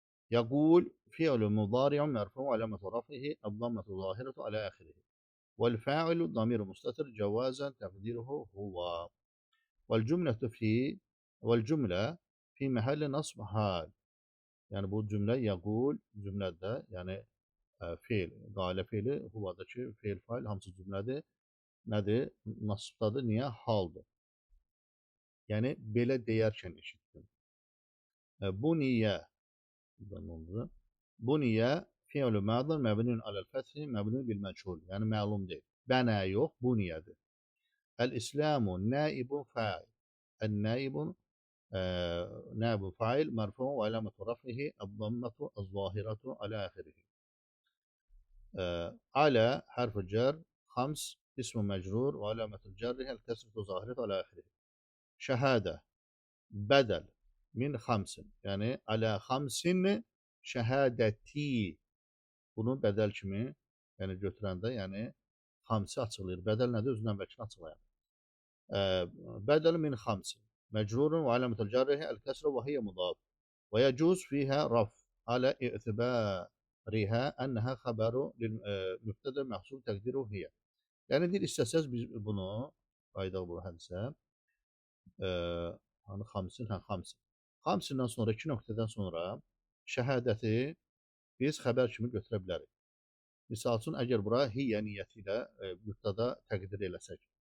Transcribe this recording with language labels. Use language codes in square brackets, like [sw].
[ar] يقول فعل مضارع مرفوع علامة رفعه الضمة ظاهرة على آخره والفاعل ضمير مستتر جوازا تقديره هو والجملة في والجملة في محل نصب حال [az] yani bu cümle yaqul cümlədə yəni feil, qailə feili huvadakı feil fail hamısı cümlədir. Nədir? Nasibdadır. Niyə? Haldır. Yəni belə deyərkən eşitdim. Bu niyə? Bu niyə fi'l madin məbnun aləl fəthi məbnun bil məchul. Yəni məlum deyil. Bənə yox, bu niyədir. El-İslamu naibun fa'il. [ar] El-naibun نائب فاعل مرفوع وعلامة رفعه الضمة الظاهرة على آخره. على حرف الجر خمس اسم مجرور وعلامة الجر الكسرة ظاهرة على آخره. شهادة بدل من خمس [az] yani [ar] على خمس [az] şəhadəti bunu bədəl kimi yəni götürəndə yəni xamsi açıqlayır. Bədəl nədir? Özündən əvvəlkini açıqlayır. [ar] بدل من خمس مجرور وعلامة الجر الكسرة وهي مضاف ويجوز فيها رفع على اعتبارها أنها خبر للمبتدا محصول تقديره هي. [az] Yəni deyir istəsəz biz bunu qayda bu hədisə hani xamsindən sonra 2 nöqtədən sonra şəhadəti biz xəbər kimi götürə bilərik. Misal üçün əgər bura hiyə niyyəti ilə mübtəda təqdir eləsək.